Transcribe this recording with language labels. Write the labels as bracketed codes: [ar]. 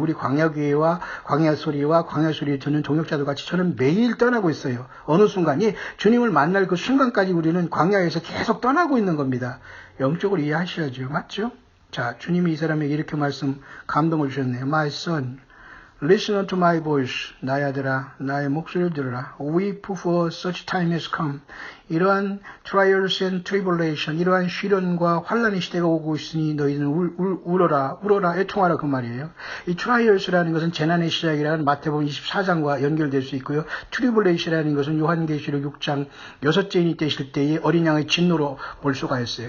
[ko] 우리 광야교회와 광야소리와 광야소리 듣는 동역자들 같이 저는 매일 떠나고 있어요. 어느 순간이 주님을 만날 그 순간까지 우리는 광야에서 계속 떠나고 있는 겁니다. 영적으로 이해하셔야죠. 맞죠? 자, 주님이 이 사람에게 이렇게 감동을 주셨네요. [en] My son, listen unto my voice. [ko] 나의 아들아, 나의 목소리를 들으라. [en] Weep for such time has come. [ko] 이러한 [en] trials and tribulation, [ko] 이러한 시련과 환란의 시대가 오고 있으니 너희는 울어라, 애통하라, 그 말이에요. 이 trials라는 것은 재난의 시작이라는 마태복음 24장과 연결될 수 있고요. tribulation이라는 것은 요한계시록 6장 여섯째인이 되실 때의 어린 양의 진노로 볼 수가 있어요.